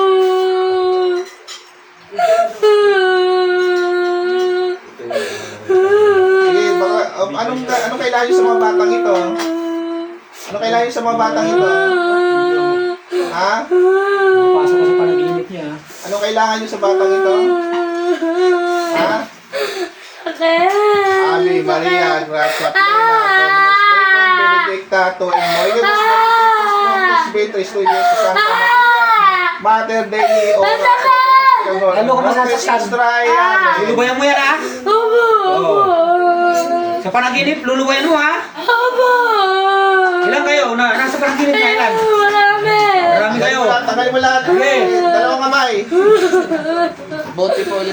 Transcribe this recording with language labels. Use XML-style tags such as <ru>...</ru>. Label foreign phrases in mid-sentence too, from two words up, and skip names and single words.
<tl>sige, baka, anong kailangan nyo sa mga batang ito? Ano kailangan nyo sa mga batang ito? Ha? Napasok ka sa panaginip niya ha? Ano kailangan nyo sa batang ito? Ha?</tl> <la>Ave Maria, gracia plena, Dominus tecum, benedicta tu in mulieribus mulieribus Beatrice tu Jesus Santa Maria, Mater Dei, ora</la> <tl>Lalo ka masasaktan. Lulubayan mo yan ha? Oo. Sa panaginip, lulubayan mo ha? Ilan kayo? Nasa panaginip niya ilan? Marami kayo. Tagal mo lahat. Okay. Dalawang kamay. Bote po ulit.</tl>